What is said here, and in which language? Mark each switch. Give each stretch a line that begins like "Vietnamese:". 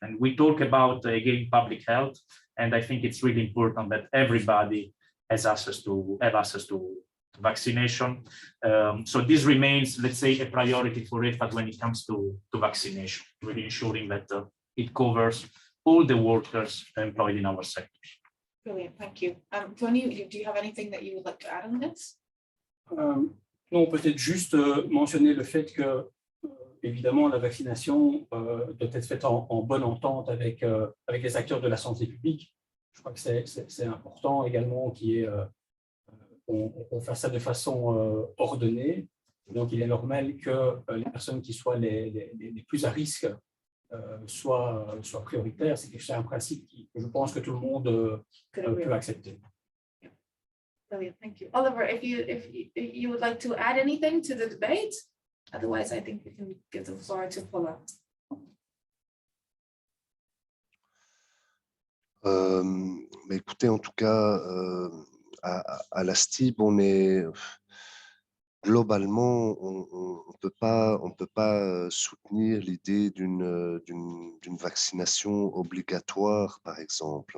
English: And we talk about, again, public health, and I think it's really important that everybody has access to vaccination. So this remains, let's say, a priority for EFAT when it comes to vaccination, really ensuring that it covers all the workers employed in our sectors. Brilliant, thank you. Tony, do you have anything that you would like to add on this?
French: Non, peut-être juste mentionner le fait que, évidemment, la vaccination doit être faite en bonne entente avec les acteurs de la santé publique. Je crois que c'est important également qu'on fasse ça de façon ordonnée. Donc, il est normal que les personnes qui soient les plus à risque soient prioritaires. C'est un principe que je pense que tout le monde peut accepter.
English: Brilliant, thank you. Oliver, if you would like to add anything to the debate, otherwise I think we can give the floor to Paula.
French: Mais écoutez, en tout cas, à la STIB, on est globalement, on peut pas soutenir l'idée d'une vaccination obligatoire, par exemple.